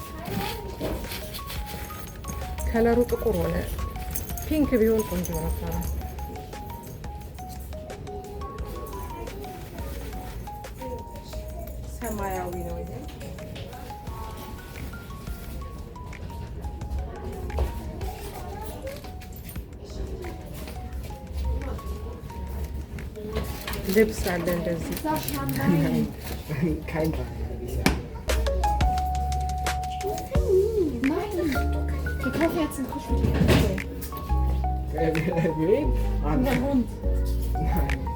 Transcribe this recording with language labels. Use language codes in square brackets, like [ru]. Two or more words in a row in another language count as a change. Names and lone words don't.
[am] ከለሩ ጥቁር ሆነ። ፒንክ ቢሆን ቆንጆ ነበረ። ሰማያዊ ነው ይሄ። ልብስ አለ እንደዚህ [de] Ich kaufe jetzt ein Kuscheltier. Wen? Der Hund. Nein.